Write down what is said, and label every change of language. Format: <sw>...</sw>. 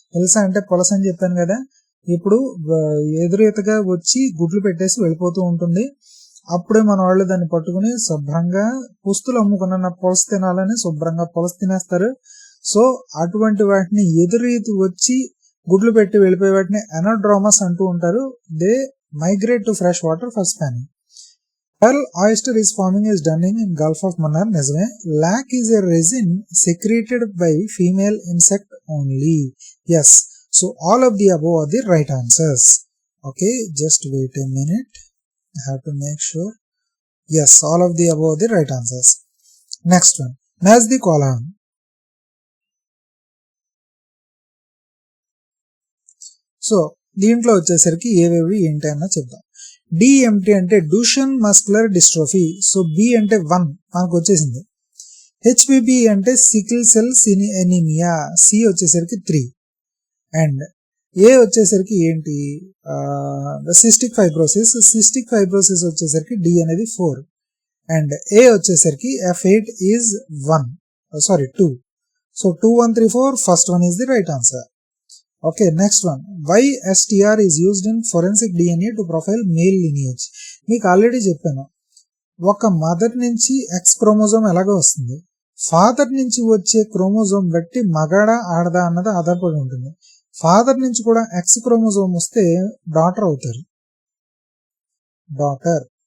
<te>హిల్సా అంటే పొలస అని చెప్పాను కదా, ఇప్పుడు ఎదురెతగా వచ్చి గుడ్లు పెట్టేసి వెళ్ళిపోతూ ఉంటుంది. అప్పుడే మన వాళ్ళు దాన్ని పట్టుకుని శుభ్రంగా పుస్తులు అమ్ముకున్న పొలస తినాలని శుభ్రంగా పొలస తినేస్తారు. సో అటువంటి వాటిని ఎదురీతి వచ్చి గుడ్లు పెట్టి వెళ్ళిపోయే వాటిని అనోడ్రోమస్ అంటూ ఉంటారు.</te> <en>They migrate to fresh water for spawning. Pearl oyster is forming is done in Gulf of Mannar.</en> <te>నిజమే.</te> <en>Lac is a resin secreted by female insect only. Yes. So all of the above are the right answers. Okay, just wait a minute. I have to make sure. Yes, all of the above are the right answers. Next one. Match the column.</en> <te>So దీంట్లో వచ్చేసరికి ఏవేవి ఏంటి అన్న చెప్దాం. DMT అంటే డ్యూషన్ muscular dystrophy. So B అంటే 1 మనకు వచ్చేసింది. హెచ్పిబి అంటే సికిల్ సెల్ ఎనీమియా. సి వచ్చేసరికి 3 అండ్ ఏ వచ్చేసరికి ఏంటి సిస్టిక్ ఫైబ్రోసిస్. సిస్టిక్ ఫైబ్రోసిస్ వచ్చేసరికి డి అనేది 4 అండ్ ఏ వచ్చేసరికి F8 is 2.</te> <en>So 2, 1, 3, 4 first one is the right answer. Okay, next one. Why STR is used in forensic DNA to profile male lineage?</en> <te>మీకు already చెప్పాను, ఒక mother నుంచి X chromosome ఎలాగో వస్తుంది, father నుంచి వచ్చే క్రోమోజోమ్ బట్టి మగాడా ఆడదా అన్నది ఆధారపడి ఉంటుంది. ఫాదర్ నుంచి కూడా ఎక్స్ క్రోమోజోమ్ వస్తే డాటర్ అవుతారు, డాటర్.</te>